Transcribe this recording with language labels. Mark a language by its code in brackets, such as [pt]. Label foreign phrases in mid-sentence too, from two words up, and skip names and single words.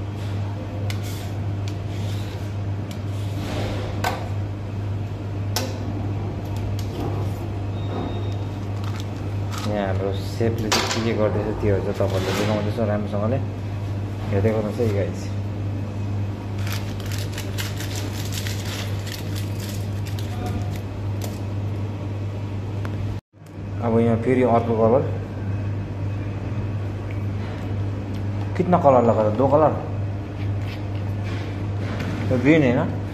[ne] यहाँ हाम्रो सेफले चाहिँ के गर्दैछ त्योहरू चाहिँ तपाईँहरूले देखाउँदैछ राम्रोसँगले हेर्दै गर्नुहोस् है गाइस अब यहाँ फेरि अर्को कलर [hi] कितना कलर लगा था 2 कलर तो ग्रीन है ना